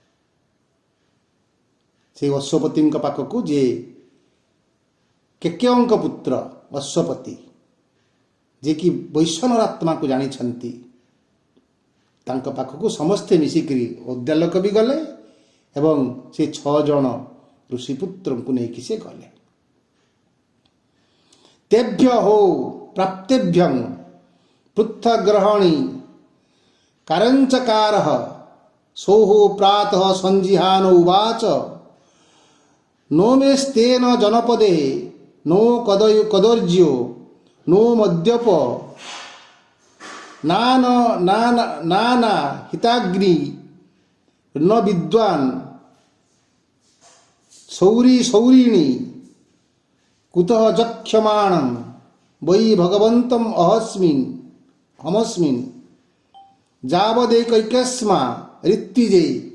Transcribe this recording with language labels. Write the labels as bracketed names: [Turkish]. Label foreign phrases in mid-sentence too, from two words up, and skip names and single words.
[Odia] ସେଇ ଅଶ୍ୱପତିଙ୍କ ପାଖକୁ, ଯିଏ କେକେୟଙ୍କ ପୁତ୍ର ଅଶ୍ୱପତି, ଯିଏକି ବୈଶ୍ୱାନର ଆତ୍ମାକୁ ଜାଣିଛନ୍ତି, ତାଙ୍କ ପାଖକୁ ସମସ୍ତେ ମିଶିକରି ଉଦ୍ଦାଲକ ବି ଗଲେ ଏବଂ ସେ 6 ଜଣ ଋଷିପୁତ୍ରଙ୍କୁ ନେଇକି ସେ ଗଲେ। [Sanskrit] ତେଭ୍ୟ ହୋ ପ୍ରାପ୍ତେଭ୍ୟଂ ପୃଥଗ୍ରହଣୀ କାରଞ୍ଚକାର ସୋହୋ ପ୍ରାତଃ ସଞ୍ଜିହାନ ଉବାଚ नो मेस्तेन जनपदे नो कदर्ज्यो नो मद्यप नाना हिताग्नि न विद्वान् सौरी सौरिणी कुतः जक्ष्यमाणं वै भगवन्तम् अहमस्मिन् जावदेकैकस्मा ऋत्विजे